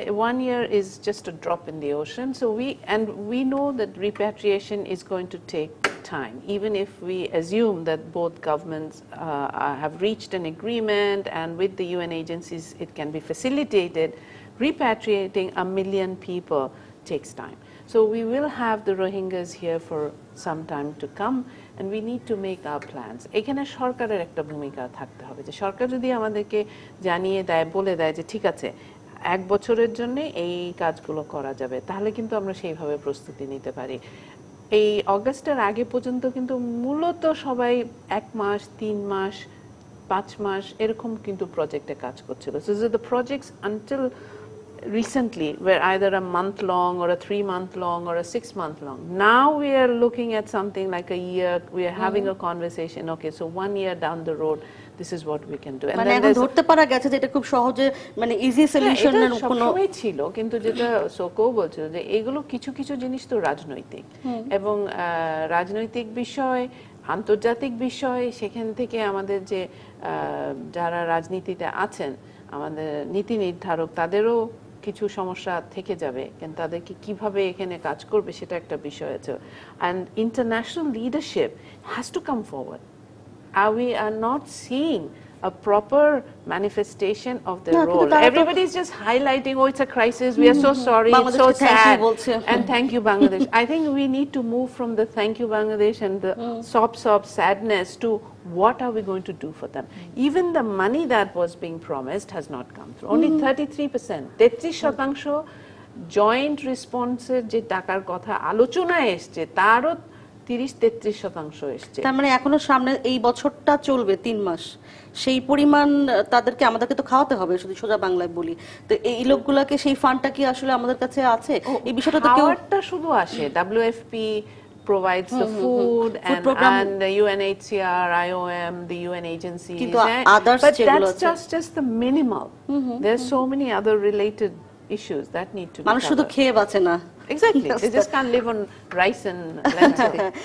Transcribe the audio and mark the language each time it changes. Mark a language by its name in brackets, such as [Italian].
[English] 1 year is just a drop in the ocean. So we know that repatriation is going to take time, even if we assume that both governments have reached an agreement and with the UN agencies it can be facilitated. Repatriating 1 million people takes time. So we will have the Rohingyas here for some time to come and we need to make our plans. [Bangla] এখানে সরকারের একটা ভূমিকা থাকতে হবে, যে সরকার যদি আমাদেরকে জানিয়ে দেয়, বলে দেয় যে ঠিক আছে 1 বছরের জন্য এই কাজগুলো করা যাবে, তাহলে কিন্তু আমরা সেইভাবে প্রস্তুতি নিতে পারি। এই অগাস্টের আগে পর্যন্ত কিন্তু মূলত সবাই 1 মাস, 3 মাস, 5 মাস এরকম কিন্তু প্রজেক্টে কাজ করছিল। [English] So the projects until recently were either a month long or a 3 month long or a 6 month long. Now we are looking at something like a year. We are having a conversation. Okay, so 1 year down the road, this is what we can do. And then [Bangla] ধরতে পারা গেছে যে এটা খুব সহজে মানে easy সলিউশনের কোনো সময় ছিল, কিন্তু যেটা সোকো বলছিল যে এগুলো কিছু কিছু জিনিস তো রাজনৈতিক এবং রাজনৈতিক বিষয়, আন্তর্জাতিক বিষয়, সেখান থেকে আমাদের যে যারা রাজনীতিতে আছেন, আমাদের নীতি নির্ধারক, তাদেরও কিছু সমস্যা থেকে যাবে, কিন্তু তাদেরকে কিভাবে এখানে কাজ করবে সেটা একটা বিষয় আছে। [English] and international leadership has to come forward. We are not seeing a proper manifestation of their role. Everybody is just highlighting, oh, it's a crisis, we are so sorry, it's so sad, and thank you Bangladesh. I think we need to move from the thank you Bangladesh and the sob sadness to what are we going to do for them. Even the money that was being promised has not come through. Only 33%, 33% joint responses [Bangla] যে টাকার কথা আলোচনায় এসছে তারও 30-33% এসছে। তার মানে এখনো সামনে এই বছরটা চলবে 3 মাস, সেই পরিমাণ তাদেরকে আমাদেরকে তো খাওয়াতে হবে, শুধু সোজা বাংলায় বলি। তো এই লোকগুলোকে সেই ফান্ডটা কি আসলে আমাদের কাছে আছে? এই বিষয়টা তো কেউ শুধু আসে, [English] WFP provides the food and the UNHCR, IOM, the UN agencies, but that's just the minimal. There's so many other related issues that need to be [Bangla] মানুষ শুধু খেয়ে বাঁচে না। [English] Exactly, they just can't live on rice and lentils.